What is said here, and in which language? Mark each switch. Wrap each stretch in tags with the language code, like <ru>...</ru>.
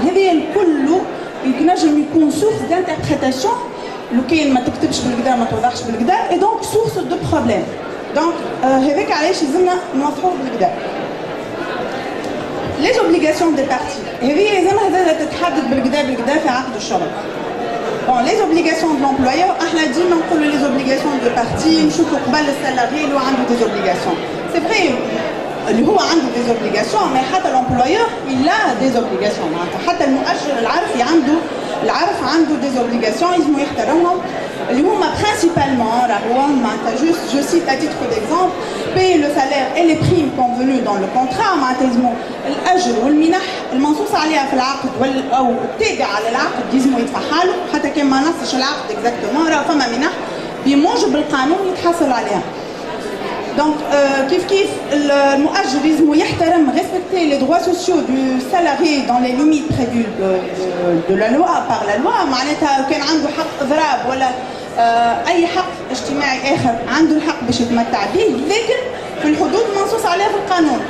<ar>هذا الكل ينجم يكون سورس دانتربريتاسيون لو كان ما تكتبش بالكدا ما توضحش بالكدا، اي دونك سورس دو بروبليم. دونك هذاك علاش لازمنا نوضحوه بالكدا. لي زوبليغاسيون دي بارتي هذه لازمها تتحدد بالكدا في عقد الشغل.</ar> <fr>Bon, les obligations de l'employeur, احنا ديما نقولوا les obligations de partie نشوفوا قبل السالاري اللي هو عنده des obligations. C'est vrai اللي هو عنده des obligations، mais حتى l'employeur il a des obligations. معناتها حتى المؤجر العارف عنده des obligations لازم يحترمهم، اللي هما principalement راهو معناتها juste je cite à titre d'exemple payer le salaire et les primes convenues dans le contrat.</fr> <ar>معناتها لازم الاجر والمنح المنصوص عليها في العقد او التابع على العقد لازم يدفعها له، حتى كان ما نصش العقد اكزاكتومون راه فما منح بموجب القانون يتحصل عليها.</ar> <fr>دونك كيف المؤجر لازم يحترم respecter les droits sociaux du salarié dans les limites prévues de la loi par la loi.</fr> <ar>معناتها كان عنده حق اضراب ولا اي حق اجتماعي اخر عنده الحق باش يتمتع به، لكن في الحدود المنصوص عليها في القانون.</ar>